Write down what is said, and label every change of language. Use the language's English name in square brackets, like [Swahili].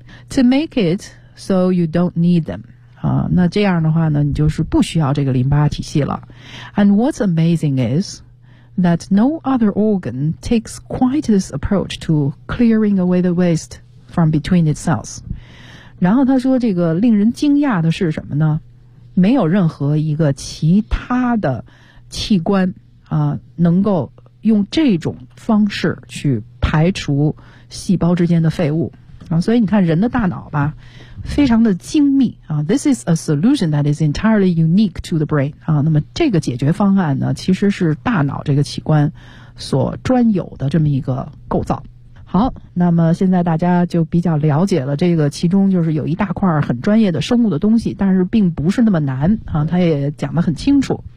[English] To make it so you don't need them. [Chinese] 那这样的话呢你就是不需要这个淋巴体系了。 [English] And what's amazing is that no other organ takes quite this approach to clearing away the waste from between its cells. [Chinese] 然后他说这个令人惊讶的是什么呢，没有任何一个其他的器官能够用这种方式去排除细胞之间的废物啊。所以你看人的大脑吧，非常的精密啊。 [English] This is a solution that is entirely unique to the brain 啊。 [Chinese] 那么这个解决方案呢，其实是大脑这个器官所专有的这么一个构造。好，那么现在大家就比较了解了，这个其中就是有一大块很专业的生物的东西，但是并不是那么难啊，他也讲得很清楚。